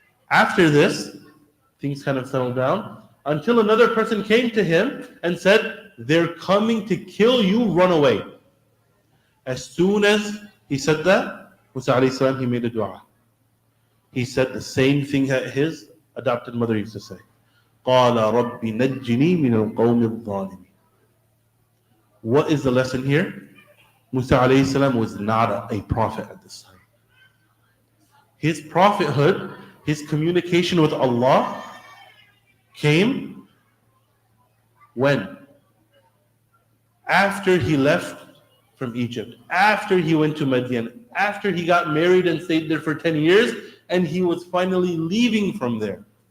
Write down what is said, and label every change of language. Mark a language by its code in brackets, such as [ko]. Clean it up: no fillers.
[en] After this, things kind of settled down until another person came to him and said, they're coming to kill you, run away. As soon as he said that, Musa alayhi salam, he made a dua. He said the same thing that his adopted mother used to say. [ar] قَالَ رَبِّ نَجِّنِي مِنَ الْقَوْمِ الظَّالِمِينَ. [en] What is the lesson here? Musa alayhi salam was not a prophet at this time. His prophethood, his communication with Allah came when? After he left from Egypt, after he went to Madian, after he got married and stayed there for 10 years, and he was finally leaving from there.